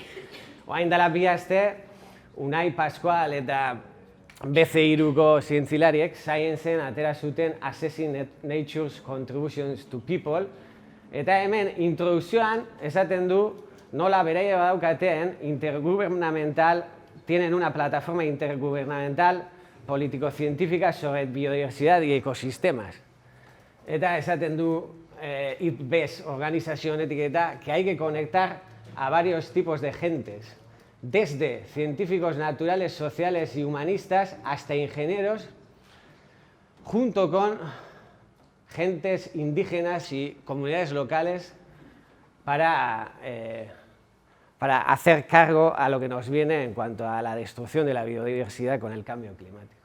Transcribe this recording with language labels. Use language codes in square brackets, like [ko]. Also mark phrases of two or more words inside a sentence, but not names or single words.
[eu] Orain dela 2 aste, Unai Pascual eta BC3ko zientzilariek Sciencen atera zuten Assessing Nature's Contributions to People, eta hemen introdukzioan esaten du nola beraia badaukateen [es] tienen una plataforma intergubernamental político-científica sobre biodiversidad y ecosistemas. [eu] Eta esaten du IPBES organizazio honetik eta [es] que hay que conectar a varios tipos de gentes, desde científicos naturales, sociales y humanistas hasta ingenieros, junto con gentes indígenas y comunidades locales para hacer cargo a lo que nos viene en cuanto a la destrucción de la biodiversidad con el cambio climático.